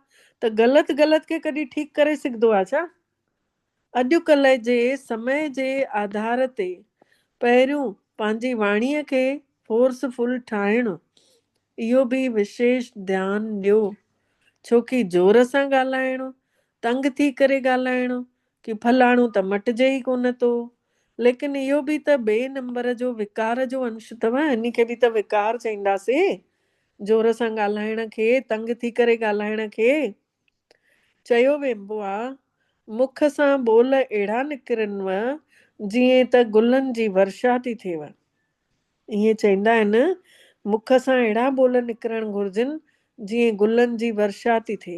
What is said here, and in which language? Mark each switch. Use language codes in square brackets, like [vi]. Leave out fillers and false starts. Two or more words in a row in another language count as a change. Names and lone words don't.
[sd] त ग़लति खे कॾहिं ठीकु करे सघंदो आहे छा? अॼुकल्ह जे समय जे आधार ते पहिरियों पंहिंजी वाणीअ खे फोर्सफुल ठाहिणु, इहो बि विशेष ध्यानु ॾियो। छोकी जोर सां ॻाल्हाइणु, तंग थी करे ॻाल्हाइणु कि फलाणो त मटिजे ई कोन थो, लेकिन इहो बि त ॿिए नंबर जो विकार जो अंश अथव। इन खे बि त विकार चईंदासीं, जोर सां ॻाल्हाइण खे, तंग थी करे ॻाल्हाइण खे। चयो वेंदो आहे मुख सां बोल अहिड़ा निकिरनव जीअं त गुलनि जी वर्षा थी थिएव। ईअं चवंदा आहिनि, मुख सां अहिड़ा बोल निकिरणु घुरिजनि जीअं गुलनि जी वर्षा थी थिए।